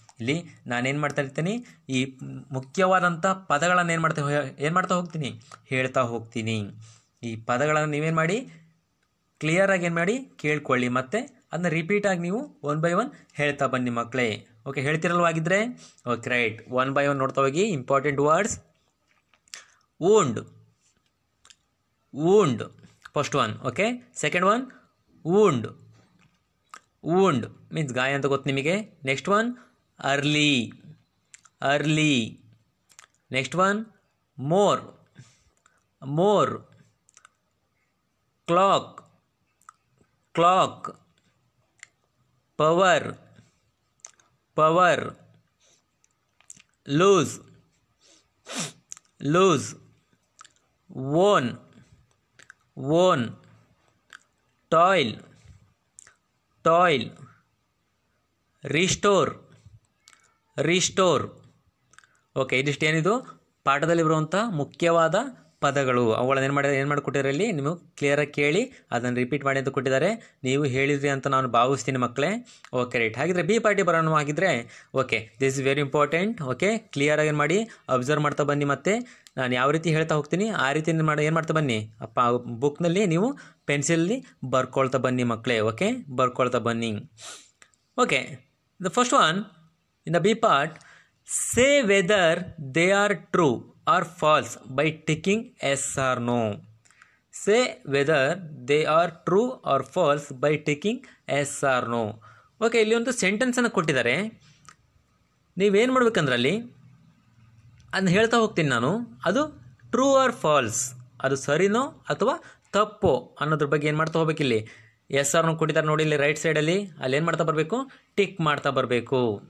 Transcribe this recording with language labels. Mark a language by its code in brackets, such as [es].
[kn] ಇಲ್ಲಿ ನಾನೇನು ಮಾಡ್ತಾ ಇರ್ತೀನಿ, ಈ ಮುಖ್ಯವಾದಂಥ ಪದಗಳನ್ನು ಏನು ಮಾಡ್ತಾ ಹೋಗ್ತೀನಿ, ಹೇಳ್ತಾ ಹೋಗ್ತೀನಿ. ಈ ಪದಗಳನ್ನು ನೀವೇನು ಮಾಡಿ ಕ್ಲಿಯರಾಗಿ ಏನು ಮಾಡಿ ಕೇಳ್ಕೊಳ್ಳಿ, ಮತ್ತು ಅದನ್ನ ರಿಪೀಟಾಗಿ ನೀವು [en] one by one [kn] ಹೇಳ್ತಾ ಬನ್ನಿ ಮಕ್ಕಳೇ. Okay, ಹೇಳ್ತಿರಲ್ವಾಗಿದ್ದರೆ okay, right. [en] one by one [kn] ನೋಡ್ತಾ ಹೋಗಿ. [en] Important words, wound, wound, first one. Okay, second one, wound, wound means [kn] ಗಾಯ ಅಂತ ಗೊತ್ತು ನಿಮಗೆ. [en] Next one early, early. Next one more, more. clock, clock. power, power. lose, lose. own, own. toil, toil. restore, restore. [kn] Okay, ಇದಿಷ್ಟು ಏನಿದು ಪಾಠದಲ್ಲಿ ಬರುವಂಥ ಮುಖ್ಯವಾದ ಪದಗಳು. ಅವುಗಳನ್ನ ಏನು ಮಾಡಿಕೊಟ್ಟಿದ್ದಾರೆ ಇಲ್ಲಿ, ನೀವು ಕ್ಲಿಯರಾಗಿ ಕೇಳಿ ಅದನ್ನು ರಿಪೀಟ್ ಮಾಡಿ ಅಂತ ಕೊಟ್ಟಿದ್ದಾರೆ. ನೀವು ಹೇಳಿದ್ರಿ ಅಂತ ನಾನು ಭಾವಿಸ್ತೀನಿ ಮಕ್ಕಳೇ. Okay, right. ಹಾಗಿದ್ರೆ ಬಿ ಪಾರ್ಟಿ ಬರೋಣ ಆಗಿದ್ದರೆ. [en] Okay, this is very important. [kn] Okay, ಕ್ಲಿಯರಾಗಿ ಏನು ಮಾಡಿ ಅಬ್ಸರ್ವ್ ಮಾಡ್ತಾ ಬನ್ನಿ. ಮತ್ತು ನಾನು ಯಾವ ರೀತಿ ಹೇಳ್ತಾ ಹೋಗ್ತೀನಿ ಆ ರೀತಿ ಏನು ಮಾಡ್ತಾ ಬನ್ನಿ. ಬುಕ್ನಲ್ಲಿ ನೀವು ಪೆನ್ಸಿಲಲ್ಲಿ ಬರ್ಕೊಳ್ತಾ ಬನ್ನಿ ಮಕ್ಕಳೇ. ಓಕೆ, ಬರ್ಕೊಳ್ತಾ ಬನ್ನಿ. [en] Okay, the first one in the B part, say whether they are true or false by ticking yes or no. Say whether they are true or false by ticking yes or no. [kn] Okay, ಇಲ್ಲಿ ಒಂದು ಸೆಂಟೆನ್ಸನ್ನು ಕೊಟ್ಟಿದ್ದಾರೆ. ನೀವೇನು ಮಾಡ್ಬೇಕಂದ್ರಲ್ಲಿ ಅದನ್ನ ಹೇಳ್ತಾ ಹೋಗ್ತೀನಿ ನಾನು. ಅದು [en] true or false, [kn] ಅದು ಸರಿನೋ ಅಥವಾ ತಪ್ಪೋ ಅನ್ನೋದ್ರ ಬಗ್ಗೆ ಏನು ಮಾಡ್ತಾ ಹೋಗ್ಬೇಕಿಲ್ಲಿ. ಎಸ್ ಆರ್ನೋ ಕೊಟ್ಟಿದ್ದಾರೆ ನೋಡಿ ಇಲ್ಲಿ ರೈಟ್ ಸೈಡಲ್ಲಿ. ಅಲ್ಲಿ ಏನು ಮಾಡ್ತಾ ಬರಬೇಕು, ಟಿಕ್ ಮಾಡ್ತಾ ಬರಬೇಕು.